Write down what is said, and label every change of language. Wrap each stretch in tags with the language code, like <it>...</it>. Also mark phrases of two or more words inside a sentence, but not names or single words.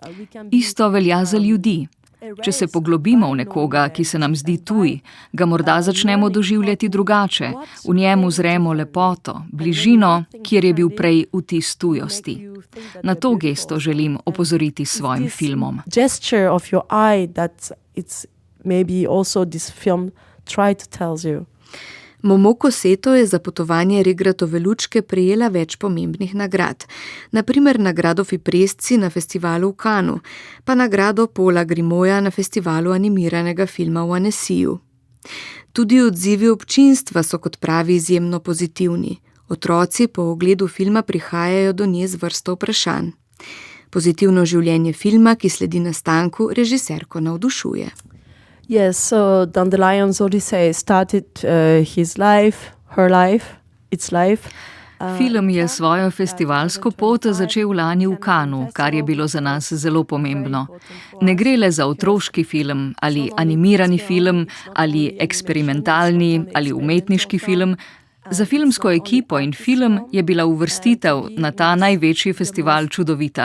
<sl>Isto velja za ljudi. Če se poglobimo v nekoga, ki se nam zdi tuj, ga morda začnemo doživljati drugače, v njemu zremo lepoto, bližino, kjer je bil prej vtis tujosti. Na to gesto želim opozoriti s svojim filmom.</sl> <en>Gesture of your eye that it's maybe also this film try to tell you.</en> <sl>Momoko Seto je za potovanje Regratove lučke prejela več pomembnih nagrad. Na primer nagrado Fipresci na festivalu v Cannesu, pa nagrado Paula Grimoja na festivalu animiranega filma v Annecyju. Tudi odzivi občinstva so, kot pravi, izjemno pozitivni. Otroci po ogledu filma prihajajo do nje z vrsto vprašanj. Pozitivno življenje filma, ki sledi nastanku, režiserko navdušuje.</sl> <en>Yes, so Dandelion's Odyssey started his life, her life, its life.</en> <sl>Film je svojo festivalsko pot začel lani v Cannesu, kar je bilo za nas zelo pomembno. Ne gre le za otroški film ali animirani film ali eksperimentalni ali umetniški film. Za filmsko ekipo in film je bila uvrstitev na ta največji festival čudovita.</sl>